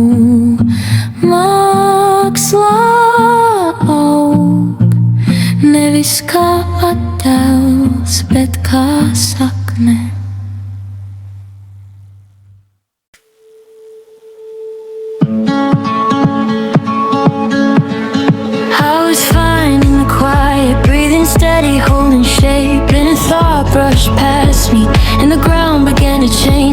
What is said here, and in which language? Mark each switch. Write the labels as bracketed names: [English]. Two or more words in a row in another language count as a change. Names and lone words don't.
[Latvian] mākslā aug, nevis kā attēls, bet kā sakne. [English] I was fine in the quiet, breathing steady, holding shape, and a thought brushed past me, and the ground began to change.